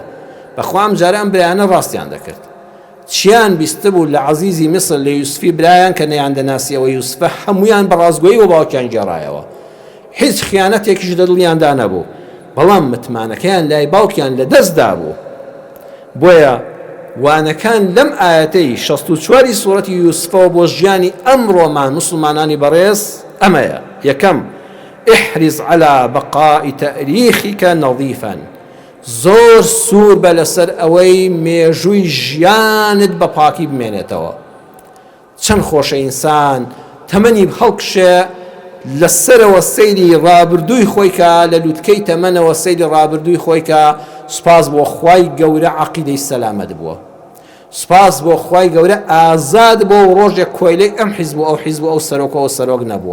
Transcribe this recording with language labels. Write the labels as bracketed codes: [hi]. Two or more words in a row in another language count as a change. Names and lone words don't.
[ckb] بەخوا ئەم جارە ئەم برایانە ڕاستیان دەکرد. چیان بیستە بوو لە عەزیزی میسر لە یوسفی برایان کە نەیان دەناسیەوە یوسفە هەمویان بەڕازگۆیی و باوکیان گێڕایەوە، هیچ خیانەتێکیش لە دڵیاندا نەبوو، بەڵام متمانەکەیان لای باوکیان لە دەستدا بوو. بۆیە وانەکان لەم ئاەتەی 64 سوڕەتی یوسفەوە بۆ ژیانی ئەمڕۆمان مسلمانانی بەڕێز ئەمەیە. [ar] یەکەم احرص على بقاء تاريخك نظيفا، [ckb] زۆر سوور بە لەسەر ئەوەی مێژووی ژیانت بە پاکی بمێنێتەوە. چەند خۆشە ئینسان تەمەنی هەڵکشێ لەسەرەوە سەیری ڕابردووی خۆی کە لە لووتکەی تەمەنەوە سەیری ڕابردووی خۆی کە سوپاس بۆ خوای گەورە عەقیدەی سەلامەت بووە، سوپاس بۆ خوای گەورە ئازاد بۆ و ڕۆژێک کۆیلەی ئەم حیزب و ئەو حیزب و ئەو سەرۆکەوە سەرۆک نەبووە.